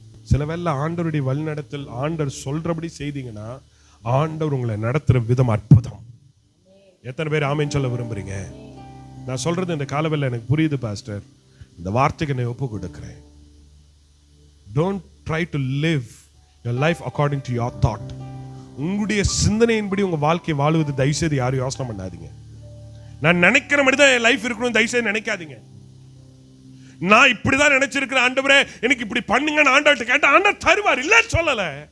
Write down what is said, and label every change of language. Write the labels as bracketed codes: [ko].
[ta] சில வேளை ஆண்டவருடைய வழிநடத்தல், ஆண்டவர் சொல்றபடி செய்தீங்கன்னா ஆண்டவர் உங்களை நடத்துற விதம் அற்புதம். எத்தனை பேர் ஆமென் சொல்ல விரும்புறீங்க? நான் சொல்றது இந்த காலவெல்ல எனக்கு புரியுது பாஸ்டர், இந்த வார்த்தைக்கு நான் ஒப்பு கொடுக்கிறேன். [en] Don't try to live your life according to your thought. [ta] உங்களுடைய சிந்தனையின்படி உங்க வாழ்க்கை வாழுவது தயவுசெய்து யாரும் யோசனை பண்ணாதீங்க. நான் நினைக்கிற மாதிரி தான் என் லைஃப் இருக்கணும் தயவுசெய்து நினைக்காதீங்க. நான் இப்படிதான் நினைச்சிருக்கிறேன், ஆண்டவரே எனக்கு இப்படி பண்ணுங்கன்னு ஆண்டவர்கிட்ட கேட்டா ஆண்டவர் தருவார், இல்ல சொல்லல.